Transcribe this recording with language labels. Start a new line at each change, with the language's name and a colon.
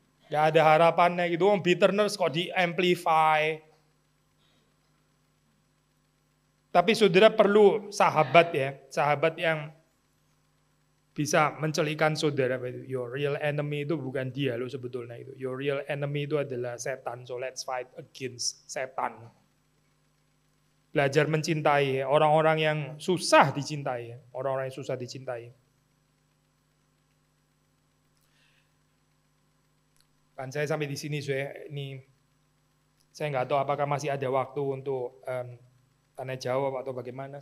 Indonesian: Nggak ada harapannya gitu, bitterness kok di amplify. Tapi saudara perlu sahabat ya, sahabat yang bisa mencelikan saudara.
English: Your real enemy
Indonesian: itu bukan dia loh sebetulnya itu. Your real enemy itu adalah setan.
English: So let's fight against setan.
Indonesian: Belajar mencintai orang-orang yang susah dicintai, orang-orang yang susah dicintai. Kan saya sampai di sini ini saya nggak tahu apakah masih ada waktu untuk tanya jawab atau bagaimana.